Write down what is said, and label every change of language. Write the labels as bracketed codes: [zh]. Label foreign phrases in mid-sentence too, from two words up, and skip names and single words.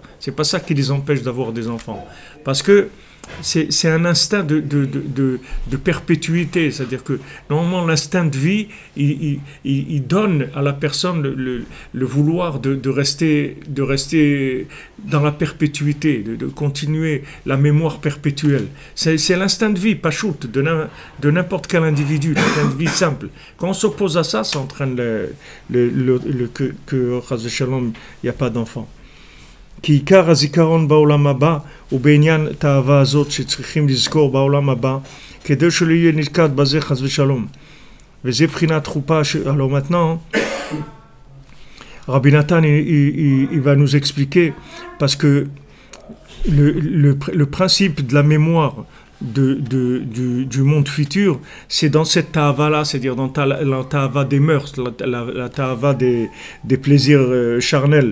[fr] Ce n'est pas ça qui les empêche d'avoir des enfants. Parce que c'est un instinct de perpétuité, c'est-à-dire que normalement l'instinct de vie, il donne à la personne le vouloir de rester dans la perpétuité, de continuer la mémoire perpétuelle. C'est l'instinct de vie, pas shoot, de n'importe quel individu, l'instinct de vie simple. Quand on s'oppose à ça, ça entraîne que il n'y a pas d'enfant. [he] כי עיקר הזיכרון בעולם הבא הוא בעניין תאווה הזאת שצריכים לזכור בעולם הבא כדי שלא יהיה נלכד בזה חס ושלום. וזה בחינת חופה [fr] alors maintenant Rabbi Nathan il va nous expliquer parce que le principe de la mémoire du monde futur, c'est dans cette ta'ava-là, c'est-à-dire dans la ta'ava des mœurs, la ta'ava des plaisirs charnels.